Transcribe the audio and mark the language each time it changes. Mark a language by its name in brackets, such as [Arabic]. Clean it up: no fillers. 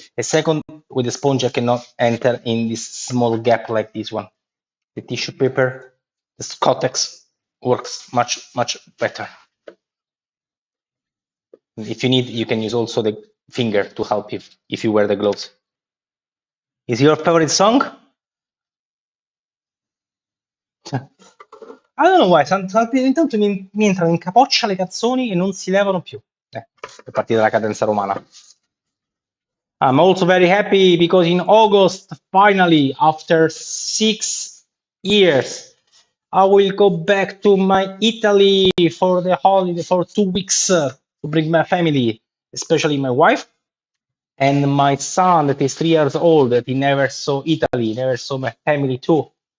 [English] A second, with the sponge, I cannot enter in this small gap like this one. The tissue paper, the Scottex works much better. If you need, you can use also the finger to help if you wear the gloves. Is your favorite song? I don't know why, [Italian] intanto mi entrano in capoccia le canzoni e non si levano più. È partita la cadenza romana. [English] I'm also very happy because in August, finally, after 6 years, I will go back to my Italy for the holiday for 2 weeks to bring my family, especially my wife and my son that is 3 years old that he never saw Italy, never saw my family too.